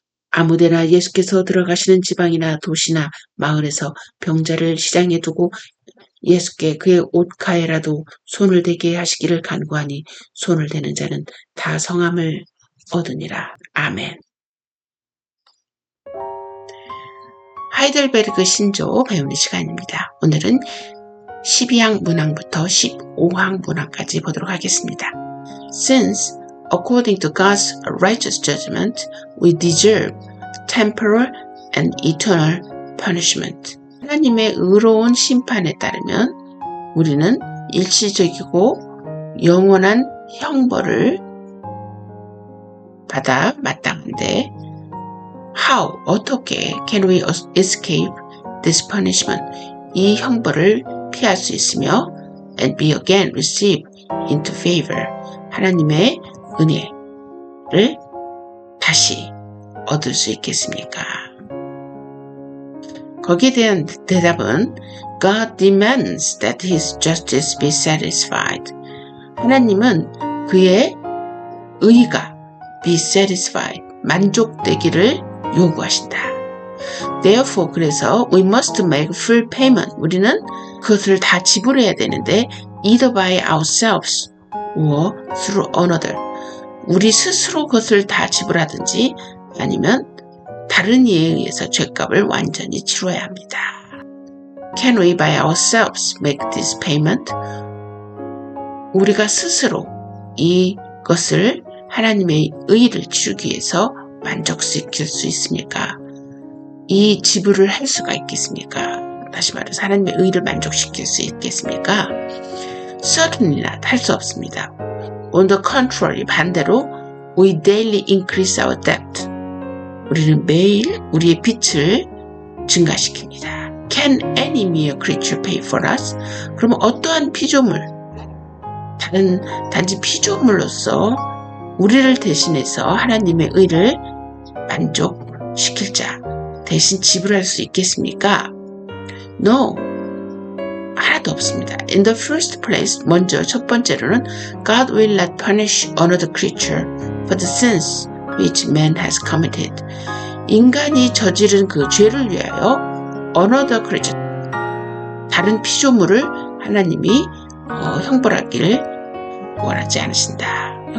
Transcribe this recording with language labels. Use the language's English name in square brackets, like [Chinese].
[Korean] 아무데나 예수께서 들어가시는 지방이나 도시나 마을에서 병자를 시장에 두고 예수께 그의 옷가에라도 손을 대게 하시기를 간구하니 손을 대는 자는 다 성함을 얻으니라. 아멘. 하이델베르그 신조 배우는 시간입니다. 오늘은 12항 문항부터 15항 문항까지 보도록 하겠습니다. [English] Since, according to God's righteous judgment, we deserve temporal and eternal punishment. [Korean] 하나님의 의로운 심판에 따르면 우리는 일시적이고 영원한 형벌을 받아 마땅한데 how, 어떻게 [English] can we escape this punishment? [Korean] 이 형벌을 피할 수 있으며 [English] and be again received into favor. [Korean] 하나님의 은혜를 다시 얻을 수 있겠습니까? 거기에 대한 대답은 [English] God demands that his justice be satisfied. [Korean] 하나님은 그의 의가 [English] be satisfied, [Korean] 만족되기를 요구하신다. [English] Therefore, 그래서 we must make full payment. [Korean] 우리는 그것을 다 지불해야 되는데 [English] either by ourselves or through another. [Korean] 우리 스스로 그것을 다 지불하든지 아니면 다른 이에 의해서 죗값을 완전히 치러야 합니다. [English] Can we by ourselves make this payment? [Korean] 우리가 스스로 이것을 하나님의 의를 치르기 위해서 만족시킬 수 있습니까? 이 지불을 할 수가 있겠습니까? 다시 말해서 하나님의 의를 만족시킬 수 있겠습니까? [English] Certainly not. [Korean] 할 수 없습니다. [English] On the contrary, 반대로 we daily increase our debt. [Korean] 우리는 매일 우리의 빚을 증가시킵니다. [English] Can any mere creature pay for us? [Korean] 그러면 어떠한 피조물, 단지 피조물로서 우리를 대신해서 하나님의 의를 만족시킬 자 대신 지불할 수 있겠습니까? No. 하나도 없습니다. [English] In the first place, [Korean] 먼저 첫 번째로는 [English] God will not punish another creature for the sins which man has committed. [Korean] 인간이 저지른 그 죄를 위하여 [English] another creature, [Korean] 다른 피조물을 하나님이 형벌하지 않으신다.